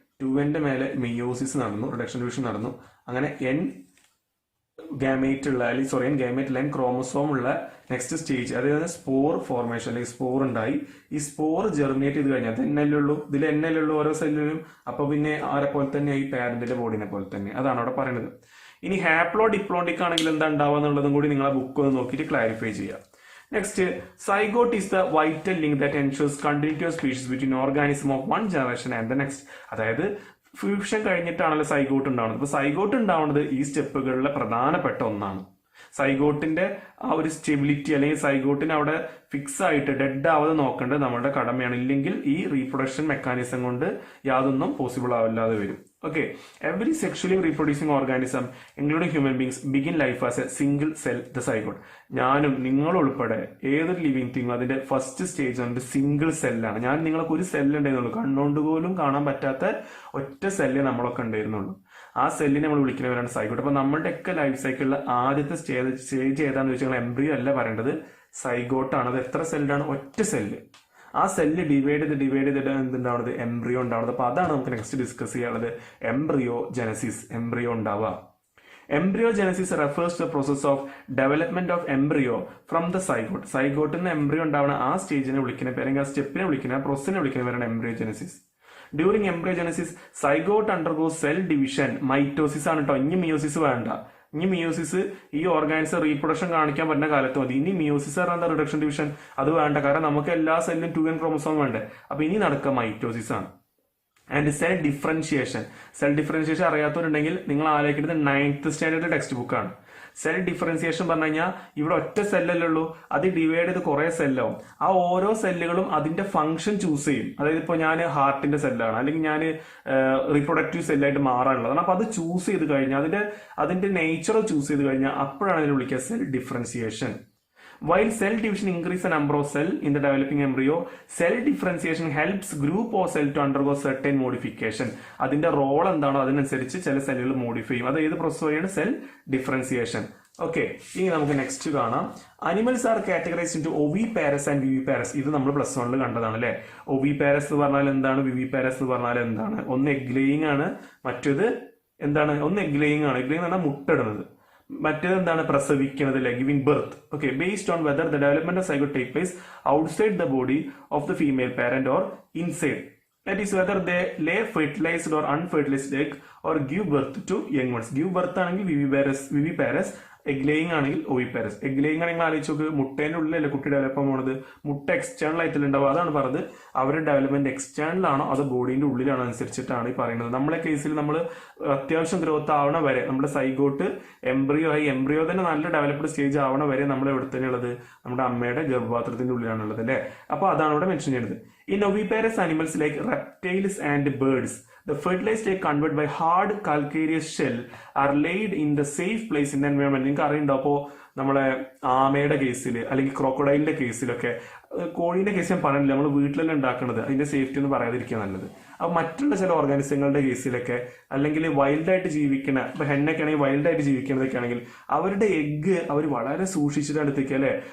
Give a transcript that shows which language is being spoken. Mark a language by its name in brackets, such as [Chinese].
[Malayalam] 2N മേലെ meiosis നടന്നു, reduction division നടന്നു. അങ്ങനെ N ഗാമേറ്റ് ഉള്ള അല്ലെങ്കിൽ N ഗാമേറ്റ് N ക്രോമസോം ഉള്ള നെക്സ്റ്റ് സ്റ്റേജ്, അതായത് സ്പോർ ഫോർമേഷൻ അല്ലെങ്കിൽ സ്പോർ ഉണ്ടായി. ഈ സ്പോർ ജെർമിനേറ്റ് ചെയ്ത് കഴിഞ്ഞാൽ അത് എന്നല്ലുള്ളൂ, ഇതിൽ എന്നല്ലുള്ളൂ ഓരോ സെല്ലിലും. അപ്പൊ പിന്നെ ആരെ പോലെ തന്നെ ഈ പാരന്റിന്റെ ബോഡിനെ പോലെ തന്നെ, അതാണ് അവിടെ പറയുന്നത്. ഇനി ഹാപ്ലോ ഡിപ്ലോണ്ടിക് ആണെങ്കിൽ എന്താ ഉണ്ടാവുക എന്നുള്ളതും കൂടി നിങ്ങൾ ആ ബുക്ക് ഒന്ന് നോക്കിയിട്ട് ക്ലാരിഫൈ ചെയ്യുക. [English] Next, zygote is the vital link that ensures continuity of species between organism of one generation and the next. [Malayalam] അതായത് ഫ്യൂഷൻ കഴിഞ്ഞിട്ടാണല്ലോ സൈഗോട്ട് ഉണ്ടാവുന്നത്. അപ്പൊ സൈഗോട്ട് ഉണ്ടാവുന്നത് ഈ സ്റ്റെപ്പുകളിലെ പ്രധാനപ്പെട്ട ഒന്നാണ്. സൈഗോട്ടിന്റെ ആ ഒരു സ്റ്റെബിലിറ്റി അല്ലെങ്കിൽ സൈഗോട്ടിന് അവിടെ ഫിക്സ് ആയിട്ട് ഡെഡ് ആവാതെ നോക്കേണ്ടത് നമ്മുടെ കടമയാണ്. ഇല്ലെങ്കിൽ ഈ റീപ്രൊഡക്ഷൻ മെക്കാനിസം കൊണ്ട് യാതൊന്നും പോസിബിൾ ആവില്ലാതെ വരും. [English] Okay, every sexually reproducing organism including human beings begin life as a single cell the zygote. [Malayalam] ഞാനും നിങ്ങളും ഉൾപ്പെടെ ഏതൊരു ലിവിങ് തിങ് അതിന്റെ ഫസ്റ്റ് സ്റ്റേജ് ഉണ്ട് സിംഗിൾ സെല്ലാണ്. ഞാൻ നിങ്ങൾക്ക് ഒരു സെല്ല് ഉണ്ടായിരുന്നുള്ളൂ, കണ്ണുകൊണ്ട് പോലും കാണാൻ പറ്റാത്ത ഒറ്റ സെല്ല് നമ്മളൊക്കെ ഉണ്ടായിരുന്നുള്ളൂ. ആ സെല്ലിനെ നമ്മൾ വിളിക്കുന്നവരാണ് സൈഗോട്ട്. അപ്പൊ നമ്മളുടെ ഒക്കെ ലൈഫ് സൈക്കിളിലെ ആദ്യത്തെ സ്റ്റേജ് ഏതാന്ന് ചോദിച്ചാൽ എംബ്രിയോ അല്ല പറയേണ്ടത്, സൈഗോട്ടാണ്. അത് എത്ര സെല്ലാണ്? ഒറ്റ സെല്ല്. ആ സെല്ല് ഡിവൈഡ് ചെയ്തിട്ട് എന്തുണ്ടാവുന്നത്? എംബ്രിയോ ഉണ്ടാവുന്നത്. അപ്പൊ അതാണ് നമുക്ക് നെക്സ്റ്റ് ഡിസ്കസ് ചെയ്യാനുള്ളത്, എംബ്രിയോ ജനസിസ്. എംബ്രിയോ ഉണ്ടാവുക. [English] Embryogenesis refers to the process of development of embryo from the zygote. [Malayalam] സൈഗോട്ടിൽ നിന്ന് എംബ്രിയോ ഉണ്ടാവുന്ന ആ സ്റ്റേജിനെ വിളിക്കുന്ന അല്ലെങ്കിൽ ആ സ്റ്റെപ്പിനെ വിളിക്കുന്ന, ആ പ്രോസസ്സിനെ വിളിക്കുന്ന പേരാണ് എംബ്രിയോജെനസിസ്. [English] During embryogenesis zygote undergoes cell division. [Malayalam] Mitosis ആണ് കേട്ടോ, ഇനി മിയോസിസ് വേണ്ട. ഇനി മിയോസിസ് ഈ ഓർഗാനിസം റീപ്രൊഡക്ഷൻ കാണിക്കാൻ പറ്റുന്ന കാലത്ത് മതി. ഇനി മിയോസിസ് പറഞ്ഞാൽ റിഡക്ഷൻ ഡിവിഷൻ അത് വേണ്ട, കാരണം നമുക്ക് എല്ലാ സെല്ലിനും 2n ക്രോമസോം വേണ്ടേ. അപ്പൊ ഇനി നടക്കുക മൈറ്റോസിസ് ആണ്. And cell differentiation. Cell differentiation അറിയാത്തവരുണ്ടെങ്കിൽ നിങ്ങൾ ആലോചിക്കുന്നത് 9th സ്റ്റാൻഡേർഡ് ടെക്സ്റ്റ് ബുക്കാണ്. സെൽ ഡിഫറൻസിയേഷൻ പറഞ്ഞു കഴിഞ്ഞാൽ ഇവിടെ ഒറ്റ സെല്ലല്ലേ ഉള്ളൂ, അത് ഡിവൈഡ് ചെയ്ത് കുറെ സെല്ലാവും. ആ ഓരോ സെല്ലുകളും അതിന്റെ ഫംഗ്ഷൻ ചൂസ് ചെയ്യും. അതായത് ഇപ്പോൾ ഞാൻ ഹാർട്ടിന്റെ സെല്ലാണ് അല്ലെങ്കിൽ ഞാൻ റീപ്രൊഡക്റ്റീവ് സെല്ലായിട്ട് മാറാനുള്ളതാണ്. അപ്പൊ അത് ചൂസ് ചെയ്ത് കഴിഞ്ഞാൽ അതിന്റെ നേച്ചർ ചൂസ് ചെയ്ത് കഴിഞ്ഞാൽ അപ്പോഴാണ് അതിനെ വിളിക്കുക cell differentiation. While cell division increases the number of cells in the developing embryo, cell differentiation helps group of cells to undergo certain modification. അതിന്റെ റോൾ എന്താണോ അതിനനുസരിച്ച് ചില സെല്ലുകൾ മോഡിഫൈ ചെയ്യും. അത് ഏത് പ്രോസസ് വഴിയാണ്? Cell differentiation. ഓക്കെ, ഇനി നമുക്ക് നെക്സ്റ്റ് കാണാം. [English] Animals are categorized into oviparous and viviparous. [Malayalam] ഇത് നമ്മൾ +1 കണ്ടതാണ് അല്ലെ. ഒവിപാരസ് എന്ന് പറഞ്ഞാൽ എന്താണ്, വിവിപാരസ് എന്ന് പറഞ്ഞാൽ എന്താണ്? ഒന്ന് എഗ് ലേയിങ് ആണ്, മറ്റേത് എന്താണ്? ഒന്ന് എഗ് ലേയിങ് ആണ്. എഗ് ലേയിങ് എന്ന് പറഞ്ഞാൽ മുട്ടയിടുന്നത്. മറ്റേത് എന്താണ്? പ്രസവിക്കുന്നത് അല്ലെ, giving birth. [English] Okay, based on whether the development of zygote take place outside the body of the female parent or inside. That is whether they lay fertilized or unfertilized egg or give birth to young ones. [Malayalam] Give birth ആണെങ്കിൽ viviparous, egg laying ആണെങ്കിൽ ഒവിപാരസ്. Egg laying ആണെങ്കിൽ ആലോചിച്ച് നോക്ക്, മുട്ടേന്റെ ഉള്ളിലല്ലേ കുട്ടി develop പോണത്. മുട്ട external ആയിട്ടുണ്ടാവും. അതാണ് പറഞ്ഞത്, അവരുടെ ഡെവലപ്മെന്റ് എക്സ്റ്റേണൽ ആണോ അത് ബോഡീന്റെ ഉള്ളിലാണോ അനുസരിച്ചിട്ടാണ് ഈ പറയുന്നത്. നമ്മളെ കേസിൽ നമ്മൾ അത്യാവശ്യം ഗ്രോത്ത് ആവണ വരെ, നമ്മുടെ സൈഗോട്ട് എംബ്രിയോ ആയി, എംബ്രിയോ തന്നെ നല്ല ഡെവലപ്ഡ് സ്റ്റേജ് ആവണ വരെ നമ്മൾ എവിടെ തന്നെ ഉള്ളത്? നമ്മുടെ അമ്മയുടെ ഗർഭപാത്രത്തിന്റെ ഉള്ളിലാണുള്ളത് അല്ലെ. അപ്പൊ അതാണ് ഇവിടെ മെൻഷൻ ചെയ്യുന്നത്. [English] In oviparous animals like reptiles and birds, the fertilized egg converted by hard calcareous shell are laid in the safe place in the environment. [Malayalam] നിങ്ങൾക്ക് അറിയണ്ടോ? അപ്പോ നമ്മളെ ആമയുടെ കേസിൽ അല്ലെങ്കിൽ ക്രോക്കഡൈലിന്റെ കേസിലൊക്കെ, കോഴീന്റെ കേസ് ഞാൻ പറഞ്ഞില്ല, നമ്മൾ വീട്ടിലെല്ലാം ഉണ്ടാക്കുന്നത്, അതിന്റെ സേഫ്റ്റി ഒന്നും പറയാതിരിക്കുക നല്ലത്. അപ്പൊ മറ്റുള്ള ചില ഓർഗാനിസങ്ങളുടെ കേസിലൊക്കെ, അല്ലെങ്കിൽ വൈൽഡായിട്ട് ജീവിക്കുന്ന, ഇപ്പൊ ഹെന്നൊക്കെ ആണെങ്കിൽ വൈൽഡായിട്ട് ജീവിക്കുന്നതൊക്കെ ആണെങ്കിൽ അവരുടെ എഗ്ഗ് അവർ വളരെ സൂക്ഷിച്ചിട്ട് എടുത്തേക്കുക അല്ലെ.